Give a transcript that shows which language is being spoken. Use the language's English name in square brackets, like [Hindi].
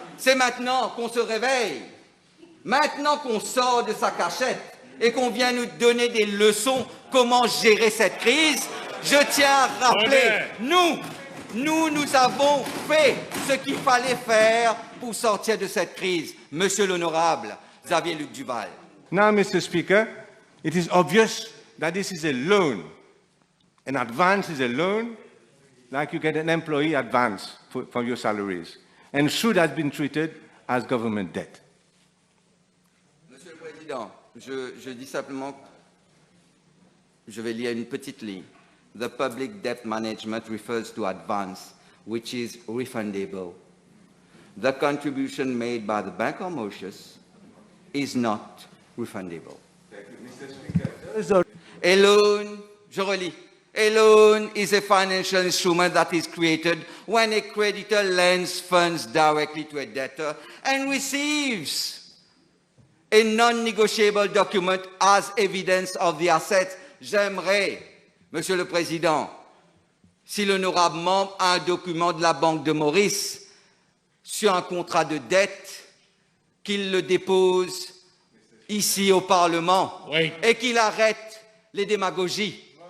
[French] C'est maintenant qu'on se réveille, maintenant qu'on sort de sa cachette et qu'on vient nous donner des leçons comment gérer cette crise. Je tiens à rappeler, nous avons fait ce qu'il fallait faire pour sortir de cette crise. Monsieur l'honorable Xavier-Luc Duval. [English] Now, Mr. Speaker, it is obvious that this is a loan. An advance is a loan, like you get an employee advance from your salaries, and should have been treated as government debt. [French] Monsieur le Président, je dis simplement, je vais lire une petite ligne. [English] The public debt management refers to advance, which is refundable. The contribution made by the Bank of Mauritius is not refundable. Thank you, Mr. Speaker. A loan, [French] je relis. [English] A loan is a financial instrument that is created when a creditor lends funds directly to a debtor and receives a non-negotiable document as evidence of the assets. [French] J'aimerais, Monsieur le Président, si l'honorable membre a un document de la Banque de Maurice sur un contrat de dette, qu'il le dépose ici au Parlement et qu'il arrête les démagogies.